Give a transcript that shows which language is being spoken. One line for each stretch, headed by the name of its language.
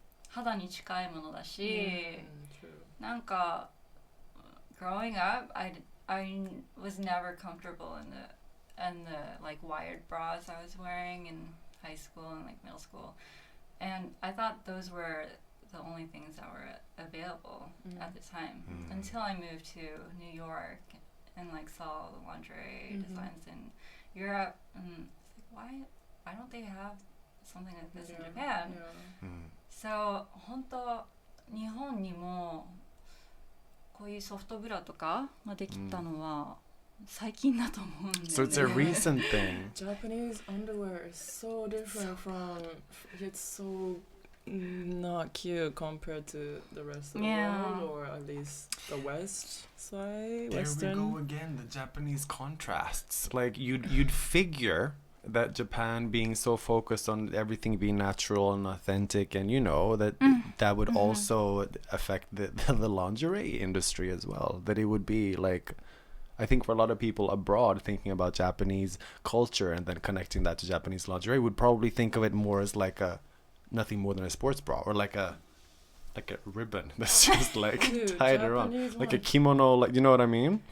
Japanese: 肌に近いものだし、なんか
English: growing up, I was never comfortable in the like wired bras I was wearing in high school and like middle school, and I thought those were the only things that were available at the time until I moved to New York and like saw the lingerie designs in Europe, and it's like, why don't they have something like this in Japan?
Japanese: So 本当日本にもこういうソフトブラとかができたのは最近だと思うんだよね。
English: So it's a recent thing. Japanese underwear is so different from. It's so not cute compared to the rest of the world, or at least the West side. There Western. we go again. The Japanese contrasts. Like you'd figure that Japan being so focused on everything being natural and authentic, and you know that would also affect the lingerie industry as well, that it would be like, I think for a lot of people abroad thinking about Japanese culture and then connecting that to Japanese lingerie would probably think of it more as like nothing more than a sports bra, or like a ribbon that's just like tied around, like a kimono, like, you know what I mean?